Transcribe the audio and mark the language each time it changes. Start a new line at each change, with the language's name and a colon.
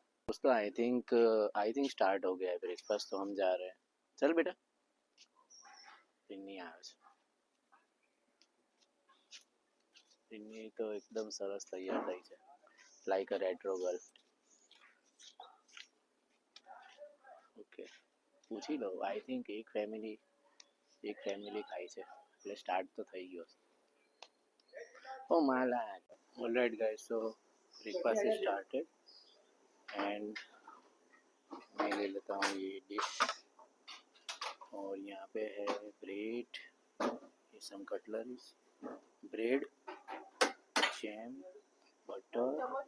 Hindi: दोस्तों
English: I think
Hindi: start हो गया है ब्रेकफास्ट, तो हम जा रहे हैं। चल बेटा,
Gujarati: पिन्नी આવે છે, पिन्नी तो एकदम सरस तैयार થઈ છે,
English: Like a retro girl.
Gujarati: ઓકે, પૂછી લો,
English: I think
Gujarati: એક ફેમિલી ખાય છે, એટલે સ્ટાર્ટ તો થઈ ગયો છે।
Hindi: ઓ માલા,
English: alright guys, so breakfast is started, and
Hindi: मैं ले लेता हूँ ये डिश, और यहाँ पे है ब्रेड, ये सम कटलरीज, ब्रेड, जैम, बटर,